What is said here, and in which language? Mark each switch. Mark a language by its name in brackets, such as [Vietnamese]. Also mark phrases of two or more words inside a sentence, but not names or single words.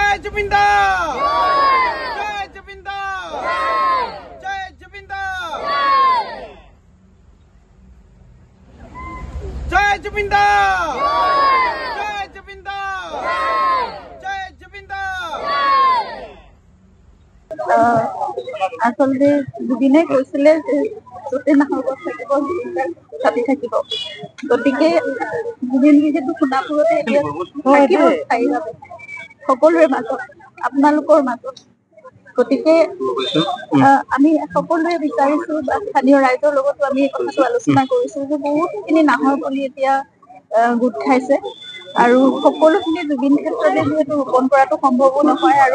[Assamese] জয় জুবিনদা জয় জুবিনদা জয় জুবিনদা জয় জুবিনদা জয় জুবিনদা জয় জুবিনদা आसलते जुबिने কৈছিলে যে যতে নাহৰ গছ থাকিব ছাতি থাকিব গতিকে জুবিন যিহেতু সোণাপুৰতে এতিয়া থাকিব স্থায়ীভাৱে সকলোৰে মাজত আপোনালোকৰ মাজত গতিকে আমি সকলোৱে বিচাৰিছো বা স্থানীয় ৰাইজৰ লগতো আমি এই কথাটো আলোচনা কৰিছো যে বহুতখিনি নাহৰ পুলি এতিয়া গোট খাইছে আৰু সকলোখিনি জুবিন ক্ষেত্ৰতে যিহেতু ৰোপণ কৰাটো সম্ভৱো নহয় আৰু